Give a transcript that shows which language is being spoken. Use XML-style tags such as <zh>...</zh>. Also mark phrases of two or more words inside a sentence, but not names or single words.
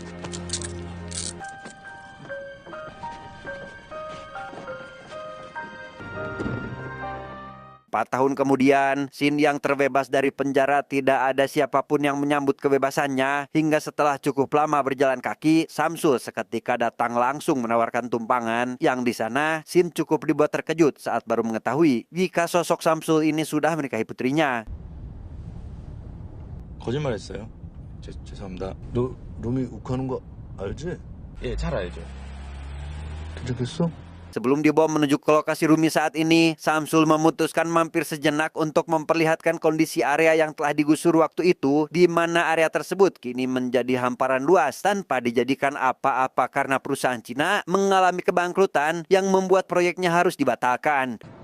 <id>Empat tahun kemudian, Sin yang terbebas dari penjara tidak ada siapapun yang menyambut kebebasannya. Hingga setelah cukup lama berjalan kaki, Samsul seketika datang langsung menawarkan tumpangan. Yang di sana, Sin cukup dibuat terkejut saat baru mengetahui jika sosok Samsul ini sudah menikahi putrinya.</id> <ko>거짓말했어요. 죄송합니다. 너 루미 욱하는 거 알지? 예, 잘 알죠. 괜찮겠어?</ko> <id>Sebelum dibawa menuju ke lokasi Rumi saat ini, Samsul memutuskan mampir sejenak untuk memperlihatkan kondisi area yang telah digusur waktu itu, di mana area tersebut kini menjadi hamparan luas tanpa dijadikan apa-apa karena perusahaan Cina mengalami kebangkrutan yang membuat proyeknya harus dibatalkan.</id>